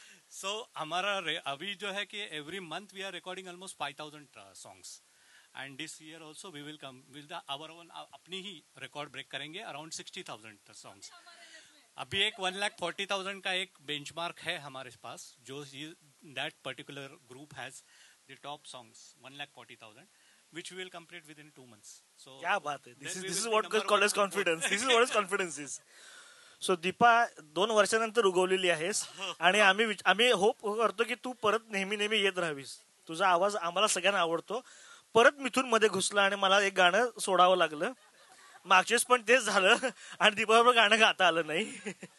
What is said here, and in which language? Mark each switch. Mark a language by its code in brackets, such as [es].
[en] So [hi] हमारा अभी जो है कि [en] every month we are recording almost 5,000 songs, and this year also we will come with our own [hi] अपनी ही [en] record break [hi] करेंगे [en] around 60,000 songs. [hi] अभी एक 1,40,000 का एक benchmark है हमारे पास, जो [en] that particular group has the top songs 1,40,000. which we will complete within 2 months. So [hi] क्या बात है. [en] This is what called as confidence. This is what is confidence is. [mr] So Deepa 2 वर्षानंतर उगवलेली आहेस आणि आम्ही होप करतो की तू परत नेहमी येत राहावीस. तुझा आवाज आम्हाला सगळ्यांना आवडतो. परत मिथून मध्ये घुसला आणि मला एक गाणं सोडावं लागलं. मागचेच पण तेच झालं आणि दीपाबरोबर गाणं गाता आलं नाही.